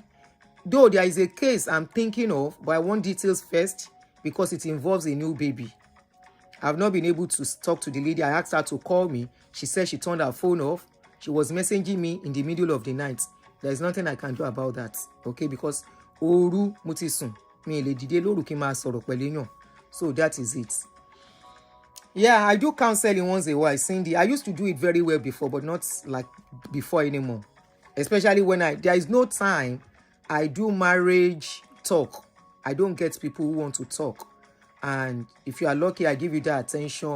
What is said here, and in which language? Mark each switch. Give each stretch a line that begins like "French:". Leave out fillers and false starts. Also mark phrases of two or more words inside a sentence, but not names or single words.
English: Though there is a case I'm thinking of, but I want details first because it involves a new baby. I've not been able to talk to the lady. I asked her to call me. She said she turned her phone off. She was messaging me in the middle of the night. There is nothing I can do about that, okay?
Yoruba: Because oru mutisun mi le dide loru ki ma sọ̀rọ̀ pẹ̀lú èyàn.
English: So that is it. Yeah, I do counseling once in a while, Cindy. I used to do it very well before, but not like before anymore. Especially when there is no time. I do marriage talk. I don't get people who want to talk. And if you are lucky, I give you that attention.